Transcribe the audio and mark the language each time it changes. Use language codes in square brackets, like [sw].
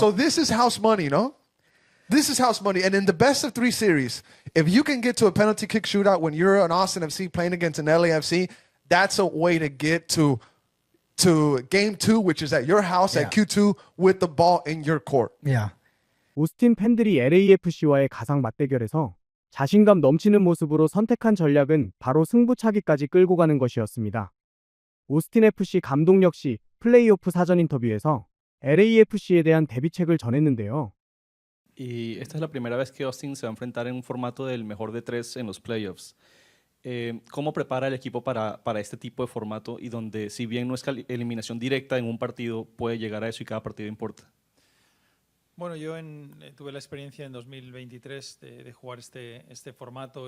[en] So this is house money, no? This is house money. And in the best-of-3 series, if you can get to a penalty kick shootout when you're an Austin FC playing against an LAFC, that's a way to get to game 2, which is at your house at Q2 with the ball in your court. Yeah. [ko] 오스틴 팬들이 LAFC와의 가상 맞대결에서 자신감 넘치는 모습으로 선택한 전략은 바로 승부차기까지 끌고 가는 것이었습니다. 오스틴 FC 감독 역시 플레이오프 사전 인터뷰에서 LAFC에 대한 대비책을 전했는데요. [es] Y esta es la primera vez que Austin se va a enfrentar en un formato del mejor de 3 en los playoffs. ¿Cómo prepara el equipo para este tipo de formato y donde, si bien no es eliminación directa en un partido, puede llegar a eso y cada partido importa? Bueno, yo tuve la experiencia en 2023 de jugar este formato.